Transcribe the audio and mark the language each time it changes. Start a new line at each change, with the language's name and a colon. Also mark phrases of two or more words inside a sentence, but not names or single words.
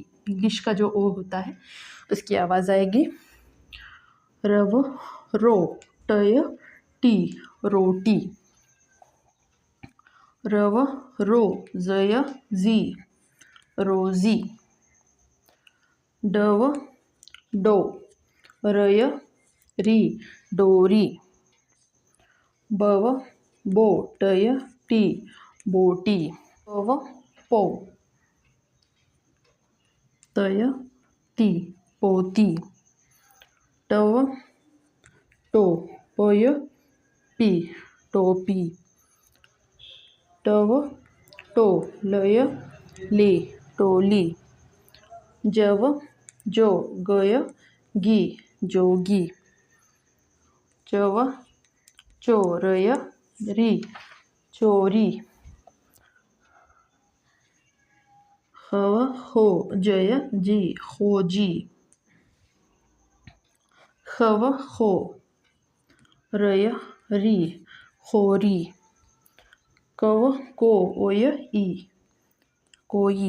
Hindi: इंग्लिश का जो ओ होता है उसकी आवाज़ आएगी रव रो टय टी रोटी। रव रो जय जी रोजी। डव डो रय री डोरी। बव बो टय टी बोटी। पव पो तय ती पोती। टव टो पय पी टोपी। टव टो लय ली टोली। जव जो गय गी जोगी। चव चो रय री चोरी। खव हो जय जी खोजी। खव खो रय री खोरी। कव को ओय ई कोई।